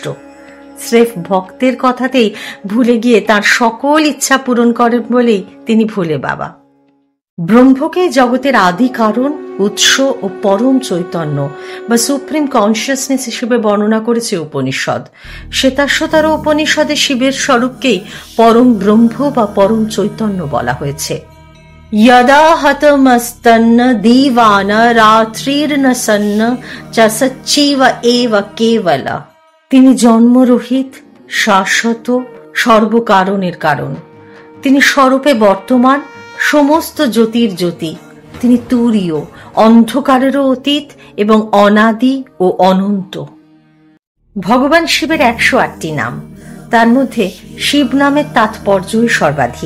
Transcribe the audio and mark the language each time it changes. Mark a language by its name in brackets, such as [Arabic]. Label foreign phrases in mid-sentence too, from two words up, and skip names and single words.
[Bangla] স্রেফ ভক্তের কথাতেই ভুলে গিয়ে তার সকল ইচ্ছা পূরণ করেন বলেই তিনি ভোলে বাবা। ব্রহ্মকে জগতের আদি কারণ, উৎস ও পরম চৈতন্য বা [English] supreme consciousness [Bangla] হিসেবে বর্ণনা করেছে উপনিষদ। শ্বেতাশ্বতর উপনিষদে শিবের স্বরূপকেই পরম ব্রহ্ম বা পরম চৈতন্য বলা হয়েছে। [Sanskrit] यदा हतमस्तन्न दीवान रात्रिर्न सन्न च सच्चिव एव केवल। [Bangla] তিনি জন্মরহিত, শাশ্বত, সর্বকারণের কারণ। তিনি স্বরূপে বর্তমান, সমস্ত জ্যোতির জ্যোতি। তিনি তুরীয়, অন্ধকারেরও অতীত এবং অনাদি ও অনন্ত। ভগবান শিবের 108টি নাম, তার মধ্যে শিব নামের তাৎপর্যই সর্বাধিক।